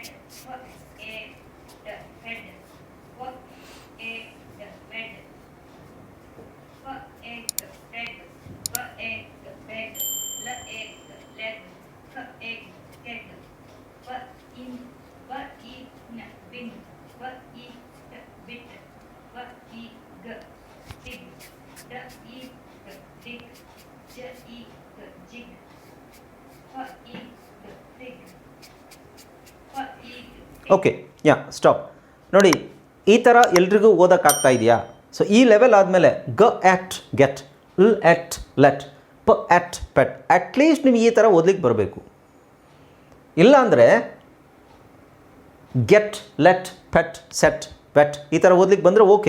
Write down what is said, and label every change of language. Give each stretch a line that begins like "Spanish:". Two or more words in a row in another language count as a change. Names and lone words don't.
English: f a fed, w a wed, f a fed, b a bed, l a leg, f a keg, b in bin, b e bit, b e g big, d e dig, j e jig, f e fig, f e okay ya stop.
Kannada: ನೋಡಿ ಈ ಥರ ಎಲ್ರಿಗೂ ಓದೋಕ್ಕಾಗ್ತಾ ಇದೆಯಾ? ಸೊ ಈ ಲೆವೆಲ್ ಆದಮೇಲೆ
English: g act get, l act let, p act pet,
Kannada: ಅಟ್ಲೀಸ್ಟ್ ನೀವು ಈ ಥರ ಓದ್ಲಿಕ್ಕೆ ಬರಬೇಕು. ಇಲ್ಲಾಂದರೆ
English: get let pet set pet
Kannada: ಈ ಥರ ಓದ್ಲಿಕ್ಕೆ ಬಂದರೆ ಓಕೆ.